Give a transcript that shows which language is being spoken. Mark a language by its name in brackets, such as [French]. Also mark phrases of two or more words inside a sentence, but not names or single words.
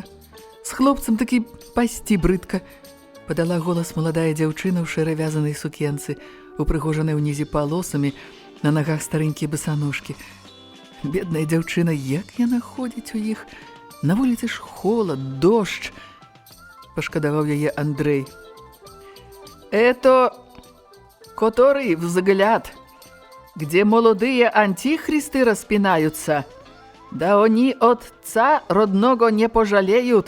[Belarusian] З хлопцам такі пасці брыдка. Падала голас маладая дзяўчына ў шэрай вязанай сукенцы, упрыгожанай унізе палосамі, на нагах старэнькія басаножкі. Бедная дзяўчына, як яна ходзіць у іх? На вуліцы ж холад, дождж. Пашкадаваў яе Андрэй. [Russian] Это который взгляд, где молодые антихристы распинаются. Да они отца родного не пожалеют.